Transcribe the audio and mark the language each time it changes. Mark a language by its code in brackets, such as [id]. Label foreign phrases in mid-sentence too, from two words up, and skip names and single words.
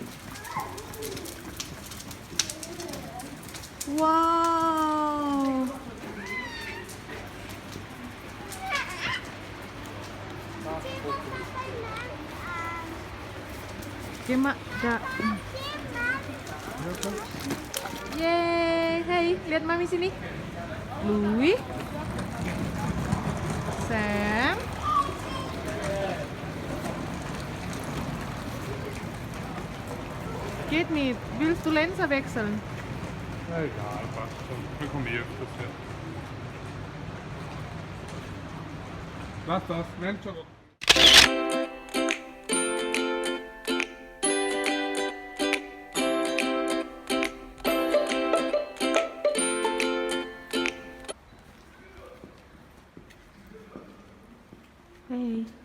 [id] Wow. Oke, Mak. Yeay. Hai, lihat Mami sini. Louis. Sam. [de] Geht nicht. Willst du Lenser wechseln? Ja, egal, passt schon. Wir kommen eh öfters her. Lass das, nennt schon. Hey.